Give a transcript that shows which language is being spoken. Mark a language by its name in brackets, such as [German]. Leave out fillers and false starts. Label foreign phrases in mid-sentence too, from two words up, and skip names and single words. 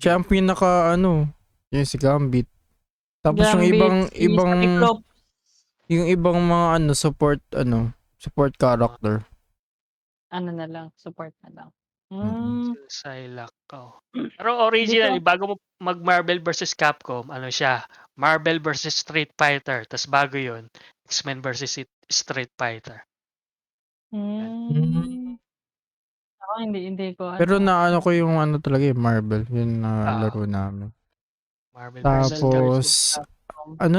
[Filipino] Siya ang pinaka yung si Gambit. Tapos yung Gambit, si ibang Cyclops. yung ibang mga [English] support character. [Filipino] Ano na lang, support na lang. Psylocke. Oh. Pero originally, bago mo mag-Marvel vs. Capcom, siya? Marvel vs. Street Fighter. Tapos bago yun, X-Men vs. Street Fighter. Ako hindi ko Pero ano. ko yung talaga yung Marvel. Yun na laro namin. Marvel vs. Tapos, Capcom.